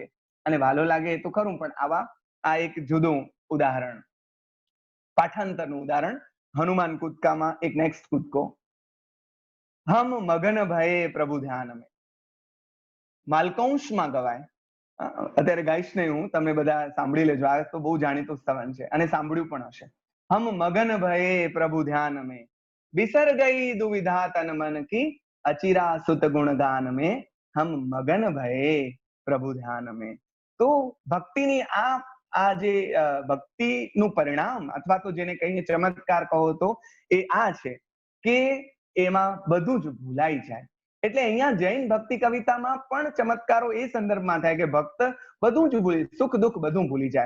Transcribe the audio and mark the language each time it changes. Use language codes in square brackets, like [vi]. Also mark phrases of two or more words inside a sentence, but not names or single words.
[gu] અને વાલો લાગે એ તો ખરું, પણ આ એક જુદું ઉદાહરણ, પાઠાંતરનું ઉદાહરણ. હનુમાન કૂદકામાં એક નેક્સ્ટ કૂદકો. [hi] हम मगन भये प्रभु ध्यान में, [gu] માલકૌંશમાં ગવાય. અત્યારે ગાઈશ નહીં હું, તમે બધા સાંભળી લેજો. આ તો બહુ જાણીતું સ્તવન છે અને સાંભળ્યું પણ હશે. [hi] हम मगन भये प्रभु ध्यान में, बिसर गई दुविधा तन मन की, अचिरा सुत गुणगान में, हम मगन भये प्रभु ध्यान में. [gu] તો ભક્તિની આ જે ભક્તિનું પરિણામ અથવા તો જેને કહીએ ચમત્કાર કહો તો એ આ છે કે એમાં બધું જ ભૂલાઈ જાય. એટલે અહીંયા જૈન ભક્તિ કવિતામાં પણ ચમત્કારો એ સંદર્ભમાં થાય કે ભક્ત બધું જ ભૂલી, સુખ દુઃખ બધું ભૂલી જાય.